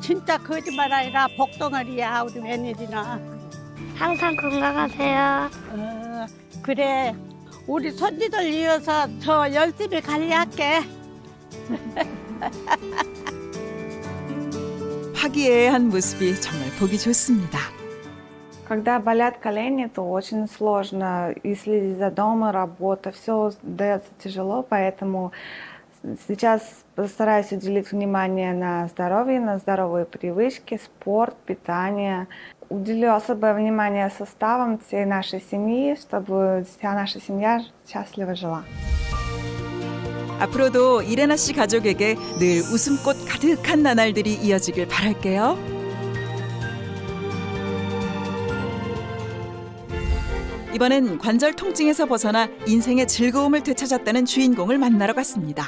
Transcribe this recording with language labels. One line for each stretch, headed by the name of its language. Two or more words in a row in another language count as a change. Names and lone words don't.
Korean: 진짜 거짓말 아니라 복덩어리야 우리 며느리는. 항상 건강하세요. 그래 우리 손지들 위해서 더 열심히 관리할게. 화기애애한 모습이 정말 보기 좋습니다.
Russian: Когда болят колени, то очень сложно и следить за домом, работа, все дается тяжело, поэтому сейчас стараюсь уделить внимание на здоровье, на здоровые привычки, спорт, питание. Уделю особое внимание составам всей нашей семьи, чтобы вся наша семья счастливо жила.
Korean: 앞으로도 이레나 씨 가족에게 늘 웃음꽃 가득한 나날들이 이어지길 바랄게요. 이번엔 관절 통증에서 벗어나 인생의 즐거움을 되찾았다는 주인공을 만나러 갔습니다.